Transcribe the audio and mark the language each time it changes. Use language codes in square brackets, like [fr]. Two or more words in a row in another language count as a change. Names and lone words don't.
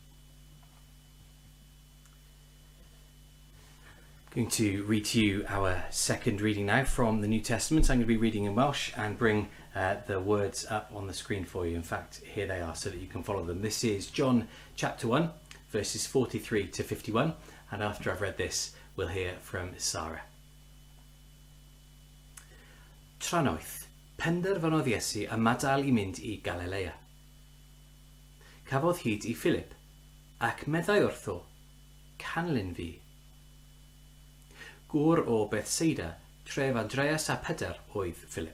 [en] I'm going to read to you our second reading now from the New Testament. I'm going to be reading in Welsh and bring the words up on the screen for you. In fact, here they are so that you can follow them. This is John chapter 1, verses 43 to 51. And after I've read this, we'll hear from Sarah. [cy] Tranoeth, penderfynodd Iesu ymadael I mynd I Galilea. Cafodd hyd I Philip, ac meddai wrtho, canlyn fi. Gŵr o Bethsaida, tref Andreas a Peder oedd Philip.